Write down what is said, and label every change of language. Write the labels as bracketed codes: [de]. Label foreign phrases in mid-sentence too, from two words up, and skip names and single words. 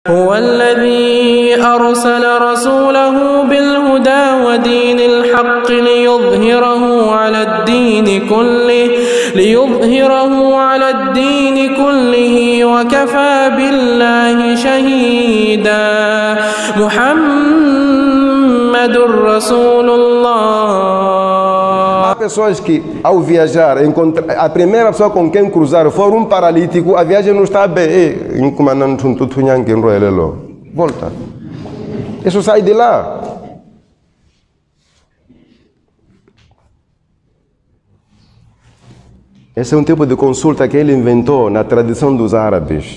[ar] هو الذي أرسل رسوله بالهدى ودين الحق ليظهره على الدين كله وكفى بالله شهيدا. محمد رسول الله. [pt] Há pessoas que, ao viajar, a primeira pessoa com quem cruzaram for um paralítico, a viagem não está bem. Volta. Isso sai de lá. Esse é um tipo de consulta que ele inventou na tradição dos árabes.